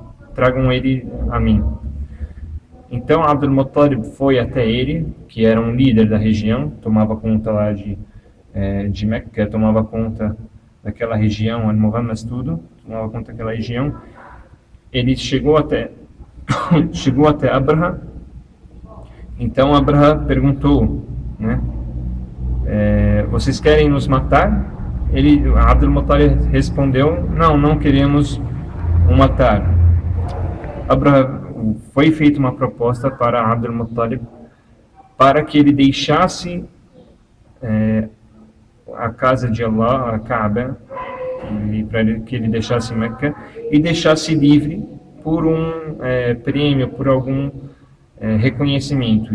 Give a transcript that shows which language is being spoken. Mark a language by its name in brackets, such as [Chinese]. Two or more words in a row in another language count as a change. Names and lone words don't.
[Portuguese] Então Abdul Muttalib foi até ele, que era um líder da região, tomava conta lá de Meca, tomava conta daquela região, Al-Muhammas tudo, tomava conta daquela região. Ele chegou até Abraha. Então Abraha perguntou, né? Vocês querem nos matar? Abdul Muttalib respondeu, não queremos o matar. Foi feita uma proposta para Abdul Muttalib para que ele deixasse a casa de Allah, a Kaaba, para que ele deixasse Meca e deixasse livre por um prêmio, por algum reconhecimento.